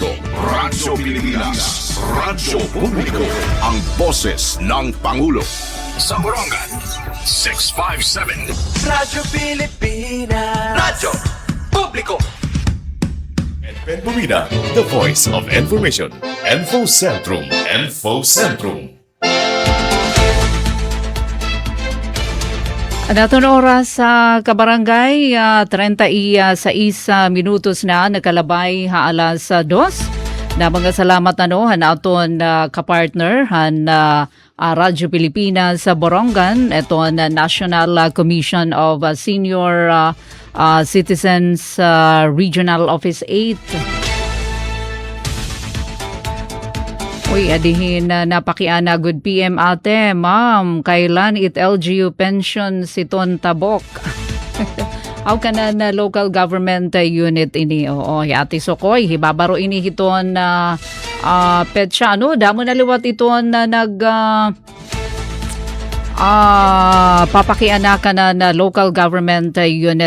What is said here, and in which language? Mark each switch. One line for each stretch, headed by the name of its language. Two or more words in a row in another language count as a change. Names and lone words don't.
Filipino: Radyo Pilipinas. Radyo Publiko. Ang boses ng Pangulo. Sa Borongan, 657. Radyo Pilipinas. Radyo Publiko. Ben Bumida,
English: the voice of information. Info Centrum. Info Centrum.
Waray: Naton oras sa Kabarangay, 36 minutos na nakalabay ha alas 2. Na mga salamat han aton kapartner han Radyo Pilipinas sa Borongan, ito na National Commission of Senior Citizens Regional Office 8. Uy, adihin na napakiana.
English: Good PM
Waray: ate, ma'am. Kailan it LGU pension si Ton Tabok? How ka na
English: local government unit
Waray: ini? Oo, ate Sokoy, hibabaro ini hiton na petsa. Ano, damo na liwat iton na papakiana ka na
English: local government unit.